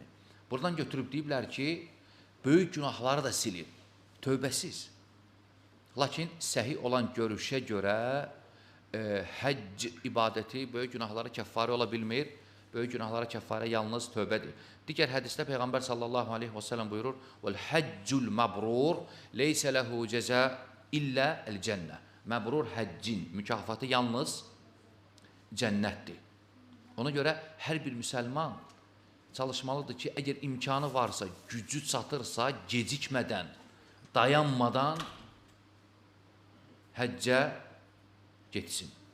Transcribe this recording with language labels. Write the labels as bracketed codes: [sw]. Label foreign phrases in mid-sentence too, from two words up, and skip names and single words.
[az] Buradan götürüb deyiblər ki, böyük günahları da silir, tövbəsiz. Lakin səhih olan görüşə görə həcc ibadəti böyük günahları kəffarə ola bilmir, böyük günahlara kəffarə yalnız tövbədir. Digər hədisdə Peyğəmbər [ar] صلى الله عليه وسلم [az] buyurur, [ar] وَالْحَجُّ الْمَبْرُورِ لَيْسَ لَهُ جَزَاء إِلَّا الْجَنَّةِ. [az] Məbrur həccin mükafatı yalnız cənnətdir. Ona görə hər bir müsəlman çalışmalıdır ki, əgər imkanı varsa, gücü çatırsa, gecikmədən, dayanmadan həccə getsin.